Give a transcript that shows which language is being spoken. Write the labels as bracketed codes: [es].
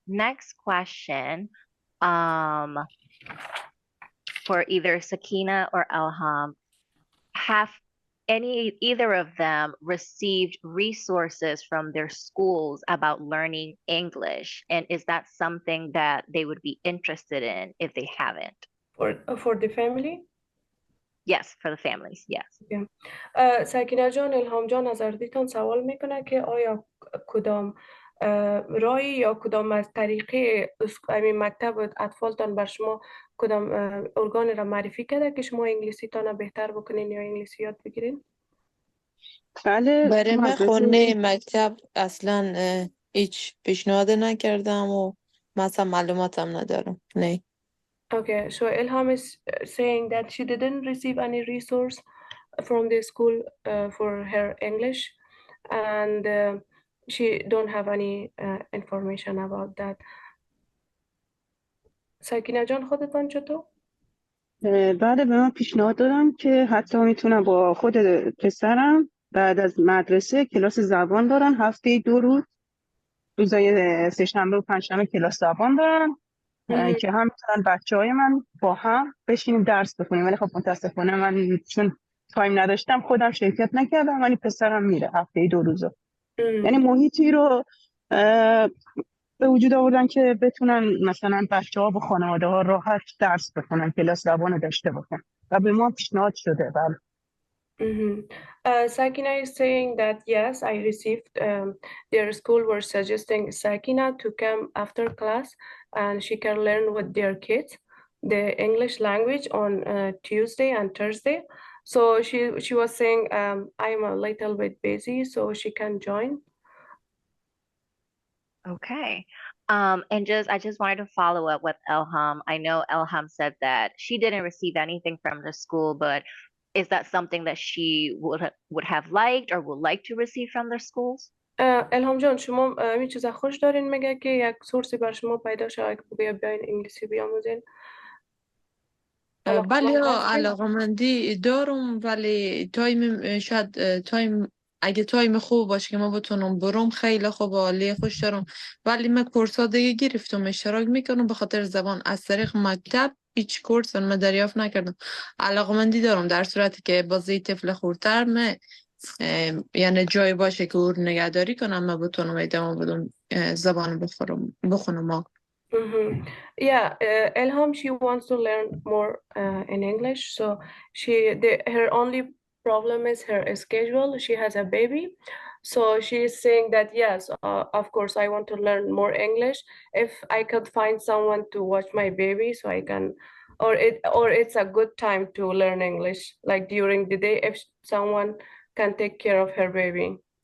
[en] Next question for either Sakina or Elham. Have either of them received resources from their schools about learning English? And is that something that they would be interested in if they haven't? For the family? Yes, for the families. Yes. [fa] سکینه جان، الهام جان از اردیتان سوال میکنه که آیا کدام راهی یا کدام از طریقه همین مکتب اطفالتان بر شما کدام ارگان را معرفی کرده که شما انگلیسی تان بهتر بکنین یا انگلیسی یاد بگیرین؟ بله، برای من مدرسه خونه مکتب اصلا هیچ پیشنهاد نکردم و مثلا معلوماتم ندارم. نه. [en] Okay, so Ilham is saying that she didn't receive any resource from the school for her English, and she don't have any information about that. [fa] سکینه جان خودتان چطور؟ بله، به من پیشنهاد دادن که حتی میتونم با خود پسرم بعد از مدرسه کلاس زبان دارن، هفته 2 روز، روزای سه‌شنبه و پنجشنبه کلاس زبان دارن که هم میتونن بچه‌های من با هم بشینیم درس بخونیم. ولی خب متاسفانه من چون تایم نداشتم خودم شرکت نکردم، ولی پسرم میره هفته 2 روزه. یعنی محیطی رو به وجود آوردن که بتونن مثلا بچه‌ها با خانواده‌ها راحت درس بخونن، کلاس زبان داشته باشن و به ما پیشنهاد شده. بله. [en] Sakina is saying that yes, I received their school were suggesting Sakina to come after class and she can learn with their kids the English language on Tuesday and Thursday. So she was saying I'm a little bit busy, so she can join. Okay. And I just wanted to follow up with Elham. I know Elham said that she didn't receive anything from the school, but is that something that she would have liked or would like to receive from their schools? [fa] الهام جان، شما می چیزا خوش دارین میگه که یک سورسی بر شما پیدا شد که بیا بیاین انگلیسی بیاموزین؟ بله، علاقمندی دارم، ولی تایم شاید تایم اگه تایم خوب باشه که ما بتونم برم خیلی خوب، عالی، خوش دارم. ولی من کورس‌ها دیگه گرفتم، اشتراک میکنم به خاطر زبان. از طریق مکتب هیچ کورس من دریافت نکردم. علاقمندی دارم در صورتی که بازی طفل خورتر من یعنی جای باشه که او نگهداری کنم، من بتونم ادامه بدم زبان بخونم. [en] Yeah, Elham, she wants to learn more in English. So her only problem is her schedule. She has a baby. So she is saying that, yes, of course, I want to learn more English. If I could find someone to watch my baby so I can, or it's a good time to learn English, like during the day, if someone can take care of her baby.